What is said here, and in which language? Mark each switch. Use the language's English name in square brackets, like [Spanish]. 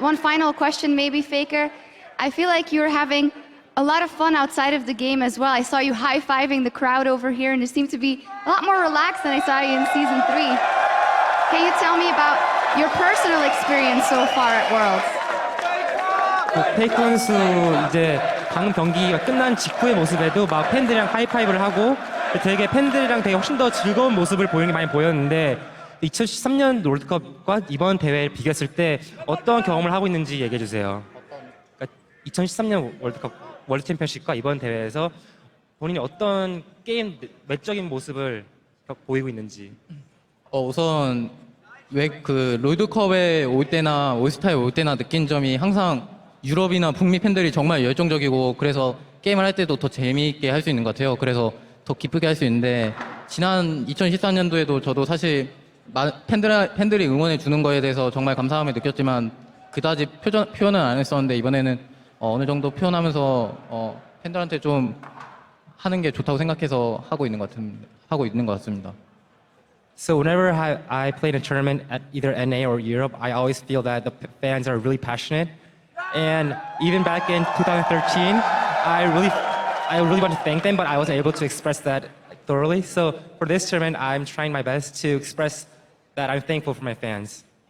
[English] One final question, maybe, Faker. I feel like you're having a lot of fun outside of the game as well. I saw you high-fiving the crowd over here, and you seem to be a lot more relaxed than I saw you in Season 3. Can you tell me about your personal experience so far at Worlds? [Korean] 페이커 선수 이제 방금 경기가 끝난 직후의 모습에도 막 팬들이랑 하이파이브를 하고 되게 팬들이랑 되게 훨씬 더 즐거운 모습을 보이는 게 많이 보였는데 2013년 월드컵과 이번 대회를 비교했을 때 어떤 경험을 하고 있는지 얘기해 주세요. 그러니까 2013년 월드 챔피언십과 이번 대회에서 본인이 어떤 게임 외적인 모습을 보이고 있는지. 우선 왜 그 롤드컵에 올 때나 올스타에 올 때나 느낀 점이 항상 유럽이나 북미 팬들이 정말 열정적이고 그래서 게임을 할 때도 더 재미있게 할 수 있는 것 같아요. 그래서 더 기쁘게 할 수 있는데 지난 2014년도에도 저도 사실 팬들이 응원해 주는 거에 대해서 정말 감사함을 느꼈지만 그다지 표현은 안 했었는데 이번에는 어느 정도 표현하면서 팬들한테 좀 하는 게 좋다고 생각해서 하고 있는 것 같습니다. [English] So whenever I played a tournament at either NA or Europe, I always feel that the fans are really passionate. And even back in 2013, I really want to thank them, but I wasn't able to express that thoroughly. So for this tournament, I'm trying my best to express that I'm thankful for my fans.